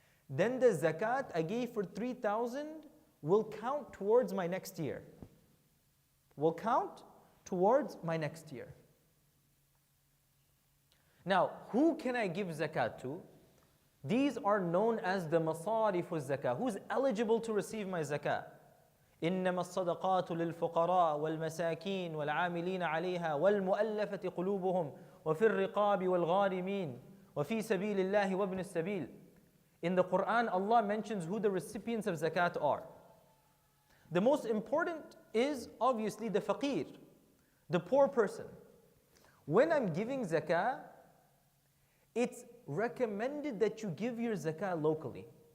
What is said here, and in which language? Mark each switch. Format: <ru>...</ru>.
<en>Then the zakat I gave for 3,000 will count towards my next year. Will count towards my next year. Now, who can I give zakat to? These are known as the masarif zakah. Who's eligible to receive my zakat?</en> <ar>إنما الصدقات للفقراء والمساكين والعاملين عليها والمؤلفة قلوبهم وفي الرقاب والغارمين وفي سبيل الله وابن السبيل.</ar> <en>In the Quran, Allah mentions who the recipients of zakat are. The most important is obviously the faqir, the poor person. When I'm giving zakah, it's recommended that you give your zakah locally.</en>